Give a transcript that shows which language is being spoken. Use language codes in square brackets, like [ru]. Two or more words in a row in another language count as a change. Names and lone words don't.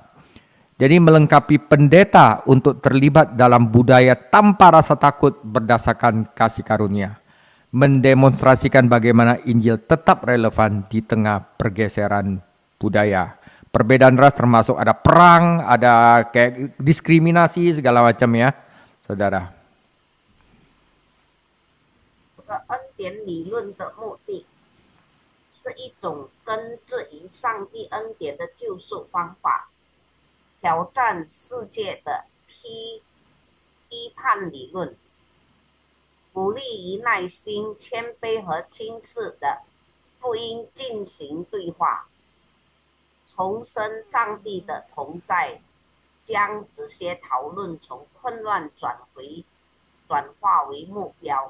[id] Jadi melengkapi pendeta untuk terlibat dalam budaya tanpa rasa takut berdasarkan kasih karunia. Mendemonstrasikan bagaimana Injil tetap relevan di tengah pergeseran budaya. Perbedaan ras termasuk ada perang, ada kayak diskriminasi segala macam ya, saudara. [zh] 这个恩典理论的目的是一种根植于上帝恩典的救赎方法。挑战世界的批判理论，鼓励以耐心、谦卑和轻视的福音进行对话，重申上帝的同在，将这些讨论从混乱转化为目标。